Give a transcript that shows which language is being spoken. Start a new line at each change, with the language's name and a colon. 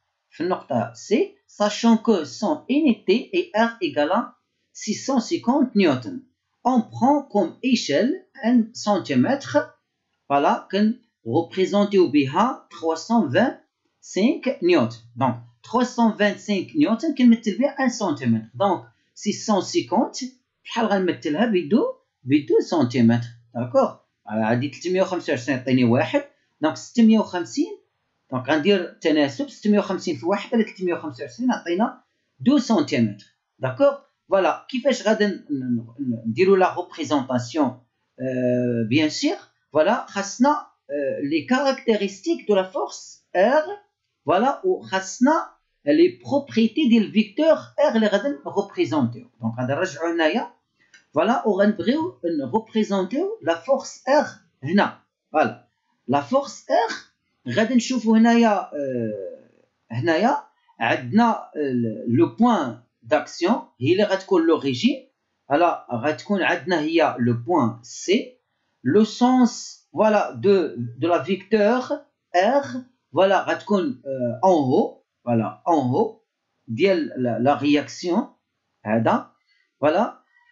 Arabic: في النقطة
French: C, sachant que son unité est R égale à 650 newtons. On prend comme échelle 1 cm. Voilà, qu'on représente
Arabic: بها
French: 325 newtons. Donc, 325 newtons
Arabic: كنمثل بها
French: 1 cm.
Arabic: Donc, 650 بحال غنمثلها ب 2 cm. D'accord? عندي 325 يعطيني 1. Donc, 650. Donc, غندير التناسب 650 في 1 على 325 يعطينا 2 cm.
French: D'accord? Voilà,
Arabic: كيفاش غادي نديروا
French: la représentation, bien sûr. Voilà, خاصنا les caractéristiques de la force R, voilà, ou خاصنا les propriétés ديال vecteur R
Arabic: اللي غادي نريبريزونتيو. دونك غادي نرجعوا هنايا، فوالا، وغنبغيو نريبريزونتيو la force R هنا. فوالا،
French: la force R
Arabic: غادي نشوفوا هنايا، هنايا عندنا لو بوين d'action هي اللي غتكون
French: l'origine. alors
Arabic: غتكون عندنا هي
French: le point C. le sens, voilà, de la vecteur R, voilà, غتكون en haut, voilà, en haut ديال la réaction هذا. voilà.